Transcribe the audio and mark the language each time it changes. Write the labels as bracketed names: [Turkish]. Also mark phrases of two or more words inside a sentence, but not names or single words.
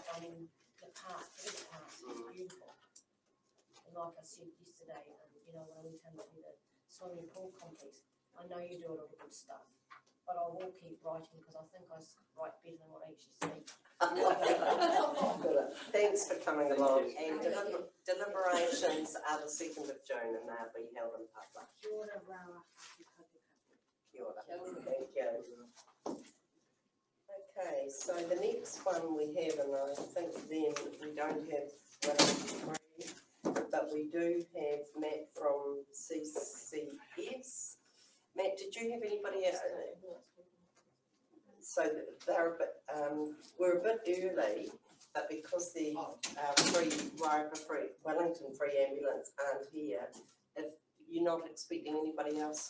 [English] I mean, the park is beautiful. And like I said yesterday, when I went into the swimming pool complex, I know you do a lot of good stuff, but I will keep writing because I think I write better than what I actually say. Thanks for coming along. And deliberations are the 2nd of June and they'll be held in public. [Māori] Kia ora, Rawa. Kia ora. [English] Thank you. Okay, so the next one we have, and I think then we don't have one, but we do have Matt from CCS. Matt, did you have anybody else? So they're a bit, we're a bit early, but because the Wellington free ambulance aren't here, if you're not expecting anybody else?